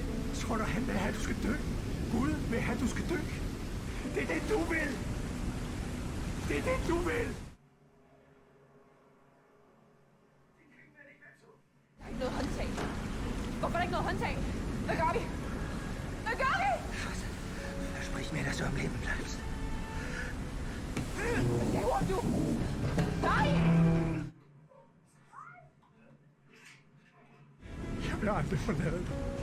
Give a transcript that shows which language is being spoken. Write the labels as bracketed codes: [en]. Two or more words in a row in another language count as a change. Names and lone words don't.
[da] Tror du, han vil have, at du skal dø? Gud vil have, at du skal dø. Det er det, du vil. Det er det, du vil. Der er ikke noget håndtag. Hvorfor er der ikke noget håndtag? Hvad gør vi? Hvad gør vi? [de] Sprich mir, dass du am Leben bleibst. [da] Hvad laver du? Nej! Jeg vil aldrig forlade dig.